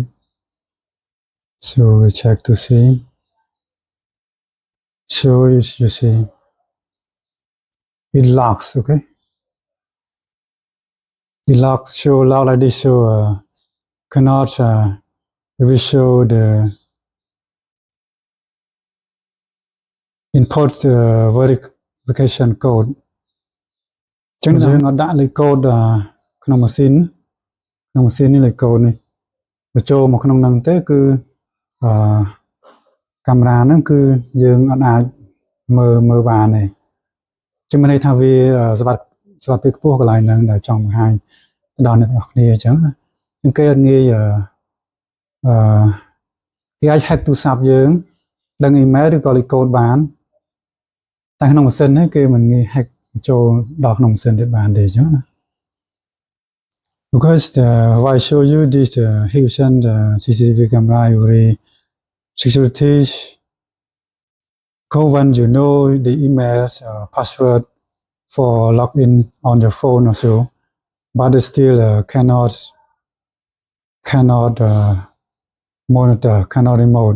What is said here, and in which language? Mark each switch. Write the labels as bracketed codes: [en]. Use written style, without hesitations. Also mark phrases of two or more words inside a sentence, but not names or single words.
[en] So we check to see. So you see, it locks, okay? It locks, show lock like this, so cannot, it will show the input verification code. [km] ចឹងយើងអត់ដាក់លេខកូដក្នុងម៉ាស៊ីននេះលេខកូដនេះបញ្ចូលមកក្នុងហ្នឹងទេគឺកាមេរ៉ាហ្នឹងគឺយើងអត់អាចមើលបានទេចឹងមានន័យថាវាសុវត្ថិភាពខ្ពស់កន្លែងហ្នឹងដែលចង់បង្ហាញដល់អ្នកនរគ្នាអញ្ចឹងណាជាងគេអត់ងាយ គេអាច hack ទូរស័ព្ទយើងដឹង email ឬក៏លេខកូដបានតែក្នុងម៉ាស៊ីននេះគេមិនងាយ hack ចូលដល់ក្នុងម៉ាស៊ីនទៀតបានទេអញ្ចឹងណា [en] Because why show you this Husan CCTV camera very security code when you know the emails password for login on your phone also, but it still cannot monitor, cannot remote.